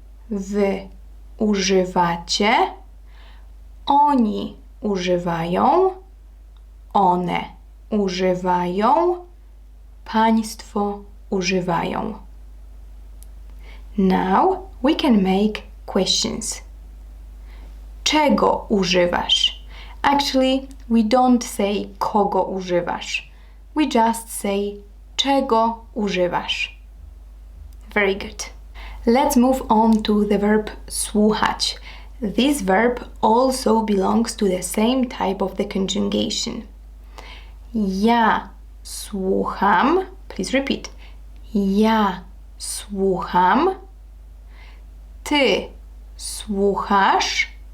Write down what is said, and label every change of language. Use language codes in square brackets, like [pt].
[pl] Wy używacie. Oni używają. One używają. Państwo używają. [en] Now we can make questions. [pl] Czego używasz? [en] Actually, we don't say [pl] kogo używasz. [en] We just say [pl] czego używasz. [en] Very good. Let's move on to the verb słuchać. This verb also belongs to the same type of the conjugation. [pl] Ja słucham. [en] Please repeat. [pl] Ja słucham. Ty słuchasz.